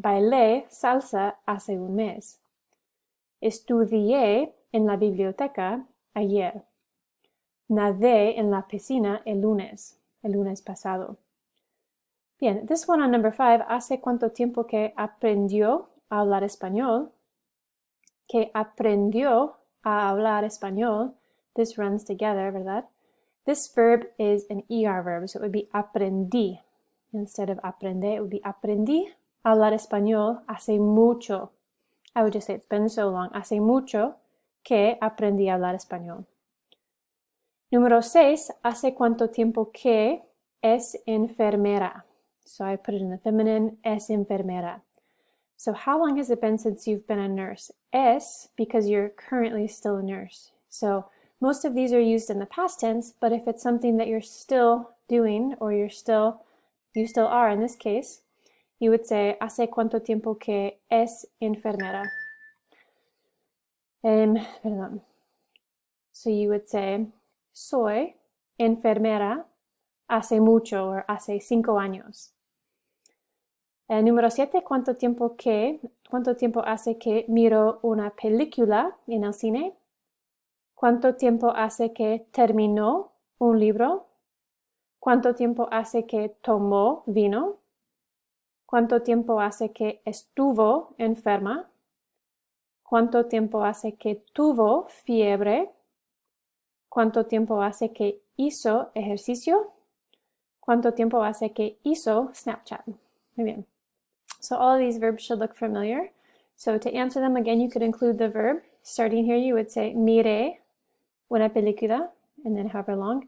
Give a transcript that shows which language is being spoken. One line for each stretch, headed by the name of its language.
Spanish: Bailé salsa hace un mes. Estudié en la biblioteca ayer. Nadé en la piscina el lunes pasado. Bien,
English: this one on number 5,
Spanish: ¿hace cuánto tiempo que aprendió a hablar español? Que aprendió a hablar español.
English: This runs together,
Spanish: ¿verdad?
English: This verb is an ER verb, so it would be aprendí. Instead of aprender, it would be
Spanish: aprendí a hablar español hace mucho.
English: I would just say it's been so long.
Spanish: Hace mucho que aprendí a hablar español. Número 6, ¿hace cuánto tiempo que es enfermera?
English: So I put it in the feminine,
Spanish: es enfermera.
English: So how long has it been since you've been a nurse? Es, because you're currently still a nurse. So most of these are used in the past tense, but if it's something that you're still doing, or you still are in this case, you would say,
Spanish: ¿hace cuánto tiempo que es enfermera? Perdón.
English: So you would say,
Spanish: soy enfermera hace mucho,
English: or
Spanish: hace 5 años. Número 7, ¿cuánto tiempo hace que miro una película en el cine? ¿Cuánto tiempo hace que terminó un libro? ¿Cuánto tiempo hace que tomó vino? ¿Cuánto tiempo hace que estuvo enferma? ¿Cuánto tiempo hace que tuvo fiebre? ¿Cuánto tiempo hace que hizo ejercicio? ¿Cuánto tiempo hace que hizo Snapchat? Muy bien.
English: So all of these verbs should look familiar. So to answer them again, you could include the verb. Starting here, you would say,
Spanish: miré una película,
English: and then however long.